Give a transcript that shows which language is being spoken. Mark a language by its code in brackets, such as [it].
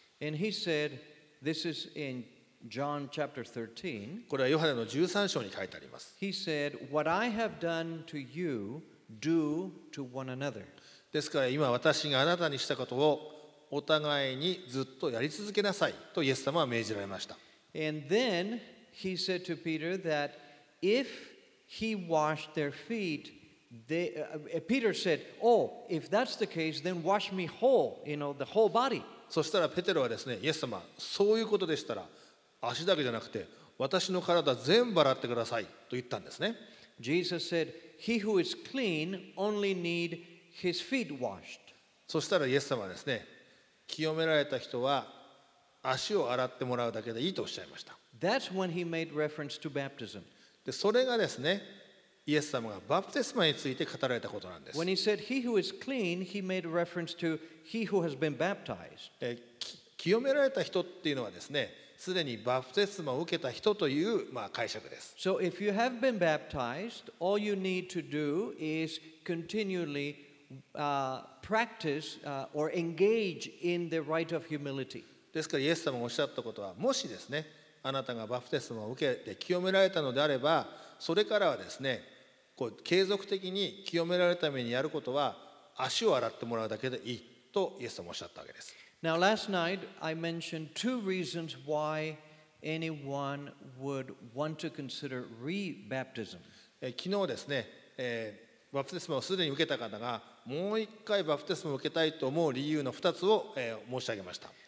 [en] And he said, this is in John chapter 13. [ja] これはヨハネの13章に書いてあります。 [en] He said, what I have done to you, do to one another. [ja] ですから今私があなたにしたことをお互いにずっとやり続けなさいとイエス様は命じられました。 [en] And then he said to Peter that if he washed their feet, Peter said, "Oh, if that's the case, then wash me whole, the whole body." [ja] そしたらペテロはですね、イエス様、そういうことでしたら足だけじゃなくて私の体全部洗ってくださいと言ったんですね。 [en] Jesus said, "He who is clean only need his feet washed." [ja] そしたらイエス様はですね、清められた人は足を洗ってもらうだけでいいとおっしゃいました。 [en] That's when he made reference to baptism. [ja] でそれがですね、イエス様がバプテスマについて語られたことなんです。 [en] When he said, "He who is clean," he made reference to he who has been baptized. [ja] 清められた人っていうのはですね、すでにバプテスマを受けた人という、解釈です。 [en] So if you have been baptized, all you need to do is continually practice or engage in the rite of humility. [ja] ですからイエス様がおっしゃったことは、もしですね、あなたがバプテスマを受けて清められたのであれば、それからはですね、継続的に清められるためにやることは足を洗ってもらうだけでいいとイエス様はおっしゃったわけです。 [en] Now last night I mentioned two reasons why anyone would want to consider rebaptism. [ja] 昨日ですね、バプテスマをすでに受けた方がもう一回バプテスマを受けたいと思う理由の2つを、申し上げました。